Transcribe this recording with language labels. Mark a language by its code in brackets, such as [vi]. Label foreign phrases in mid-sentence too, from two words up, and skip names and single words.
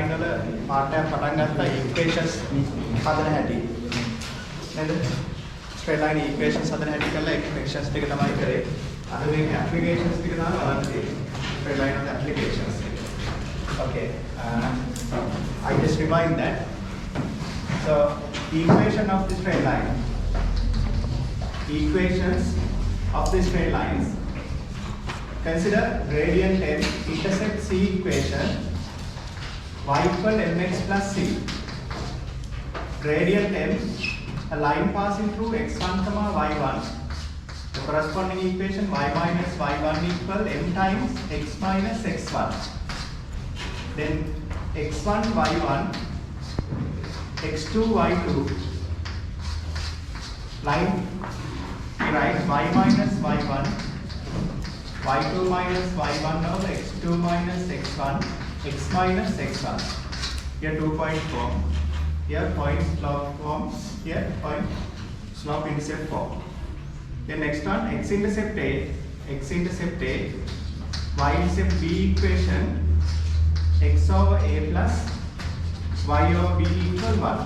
[si] පාඩයක් පටන් ගත්තා equations හදන හැටි. නේද? [en] straight line equations [si] හදන හැටි කරලා equations ටික තමයි කරේ. අද මේ applications ටික තමයි බලන්න තියෙන්නේ. [en] straight line of applications. Okay. I just remind that. So equation of the straight line. Equations of the straight lines. Consider gradient m intersect c equation y equal mx plus c. Gradient m, a line passing through x1 comma y1. The corresponding equation y minus y1 equal m times x minus x1. Then x1 y1, x2 y2. Line right y minus y1, y2 minus y1 over x2 minus x1, x minus x1. Here 2-point form, here point slope form, here point slope intercept form. Then next one, x-intercept A, y-intercept B equation, x over A plus y over B equal 1.